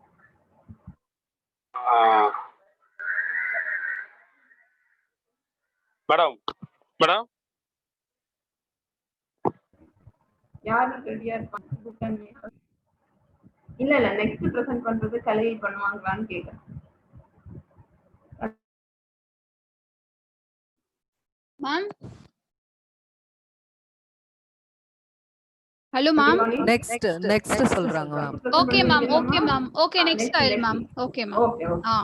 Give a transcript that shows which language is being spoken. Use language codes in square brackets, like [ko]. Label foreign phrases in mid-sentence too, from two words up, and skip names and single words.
[en] Madam. [ta] யார் ரெடியா இருப்பாங்க? இல்ல [en] next present [ta] பண்றது கலை பண்ணுவாங்களான்னு கேக்குறேன். [en] Ma'am, Hello, ma'am. [ta] next சொல்றாங்க மேம். [en] Okay, ma'am. Okay, ma'am. Okay, next style, ma'am. Okay, ma'am. Okay, okay. Ah.